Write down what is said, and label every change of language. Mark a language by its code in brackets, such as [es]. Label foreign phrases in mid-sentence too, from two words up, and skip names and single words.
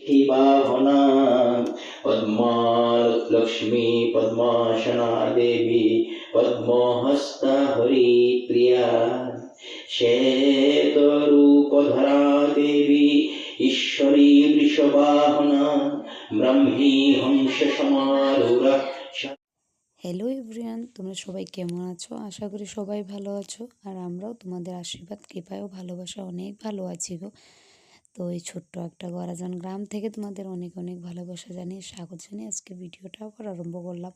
[sa] सिद्धिवाहना पद्मालक्ष्मी पद्मासना देवी पद्महस्ता हरिप्रिया श्वेतरूपधरा देवी ईश्वरी वृषवाहना ब्रह्मी हंस समारूढ़ा। [en] hello everyone, [bn] তোমরা সবাই কেমন আছো? আশা করি সবাই ভালো আছো। আর আমরাও তোমাদের আশীর্বাদ কৃপায় ও ভালোবাসা অনেক ভালো আছি গো। তো এই ছোট্ট একটা গরাজন গ্রাম থেকে তোমাদের অনেক অনেক ভালোবাসা জানিয়ে স্বাগত জানিয়ে আজকে ভিডিওটা আবার আরম্ভ করলাম।